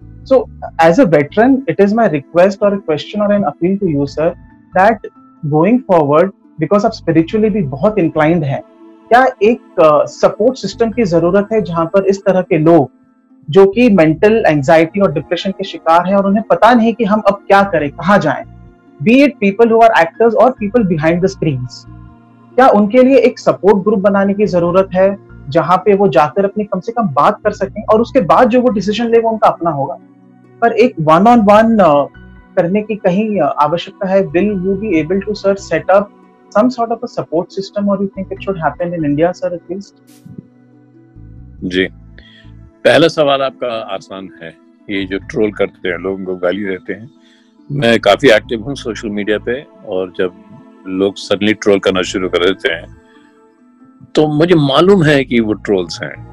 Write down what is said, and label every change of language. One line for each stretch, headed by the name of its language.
English: So as a veteran, it is my request or a question or an appeal to you sir that going forward, because
Hindi: आप
English: spiritually
Hindi: भी बहुत
English: inclined
Hindi: हैं, क्या एक support system की जरूरत है जहां पर इस तरह के लोग जो कि मेंटल एंजाइटी और डिप्रेशन के शिकार हैं और उन्हें पता नहीं कि हम अब क्या करें, कहाँ जाएं,
English: be it people who are actors और people behind the screens,
Hindi: क्या उनके लिए एक सपोर्ट ग्रुप बनाने की जरूरत है जहां पे वो जाकर अपनी कम से कम बात कर सकें और उसके बाद जो वो डिसीजन ले वो उनका अपना होगा, पर एक
English: one on one
Hindi: करने की कहीं आवश्यकता है।
English: will you be able to
Hindi: sir
English: Set up some sort of a support system, or you think it should happen in India sir at least?
Hindi: जी, पहला सवाल आपका आसान है। ये जो ट्रोल करते हैं, लोगों को गाली देते हैं, मैं काफी एक्टिव हूँ सोशल मीडिया पे, और जब लोग सडनली ट्रोल करना शुरू कर देते हैं तो मुझे मालूम है कि वो ट्रोल्स हैं।